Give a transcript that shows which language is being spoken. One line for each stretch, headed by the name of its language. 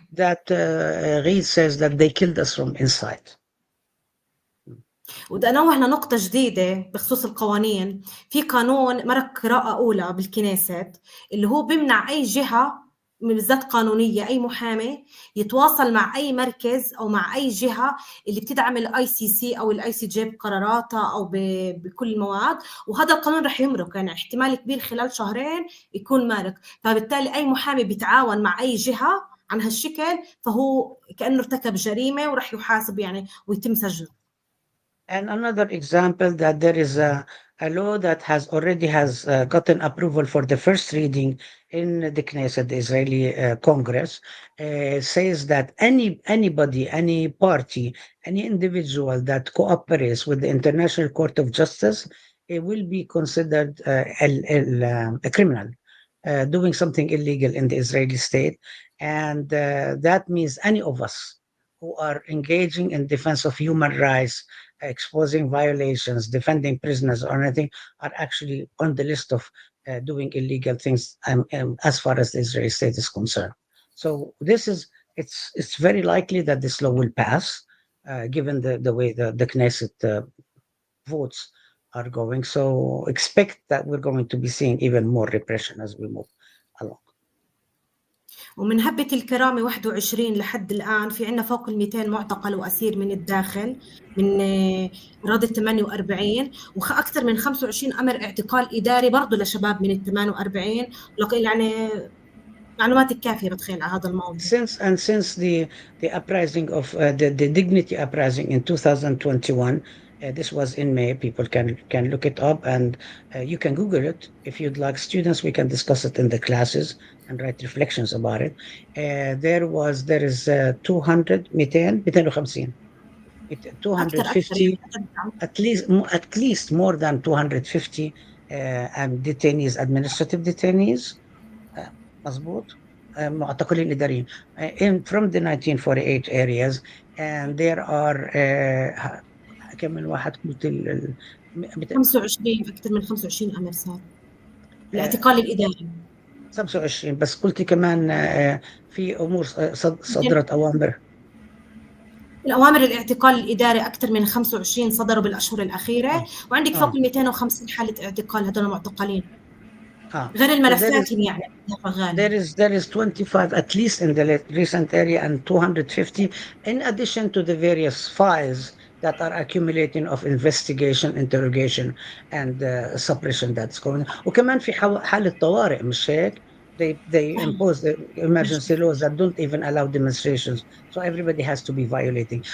English: That Reid says that they killed us from inside.
Arabic: وبدي انوه لنقطة جديدة بخصوص القوانين. في قانون مرق قراءة أولى بالكنيست اللي هو بيمنع أي جهة بالذات قانونية، أي محامي يتواصل مع أي مركز أو مع أي جهة اللي بتدعم الاي سي سي أو الاي سي جي بقراراتها أو بكل المواد، وهذا القانون رح يمرق، يعني احتمال كبير خلال شهرين يكون مارق. فبالتالي أي محامي بيتعاون مع أي جهة عن هالشكل فهو كأنه ارتكب جريمة ورح يحاسب يعني ويتم سجنه.
English: And another example that there is a law that already has gotten approval for the first reading in the Knesset, the Israeli Congress, says that anybody, any party, any individual that cooperates with the International Court of Justice, it will be considered a criminal, doing something illegal in the Israeli state. And that means any of us who are engaging in defense of human rights, exposing violations, defending prisoners or anything, are actually on the list of doing illegal things as far as the Israeli state is concerned. So it's very likely that this law will pass, given the way the Knesset votes are going. So expect that we're going to be seeing even more repression as we move along.
Arabic: ومن هبة الكرامة 21 لحد الآن في عنا فوق 200 معتقل وأسير من الداخل من إرادة 48، وأكثر من 25 أمر اعتقال إداري برضو لشباب من 48. يعني معلومات كافية بتخيل على هذا الموضوع.
English: Since the uprising of the Dignity uprising in 2021, this was in May. People can look it up, and you can Google it if you'd like. Students, we can discuss it in the classes and write reflections about it. There is 200 250 250 at least more than 250 detainees, administrative detainees.
Arabic: مظبوط. معتقلين إداريين
English: from the 1948 areas, and there are
Arabic: كم من واحد قلت 25 أكثر من 25 أمر صار الاعتقال الإداري. 25 بس قلتي كمان في أمور صدرت أوامر. الأوامر الاعتقال الإداري أكثر من 25 صدروا بالأشهر الأخيرة، وعندك فوق 250 حالة اعتقال هذول معتقلين. غير الملفات يعني
English: there is 25 at least in the recent area and 250 in addition to the various files that are accumulating of investigation, interrogation and suppression that's going on.
Arabic: وكمان في حالة طوارئ مش هيك؟
English: They impose the emergency laws that don't even allow demonstrations, so everybody has to be violating.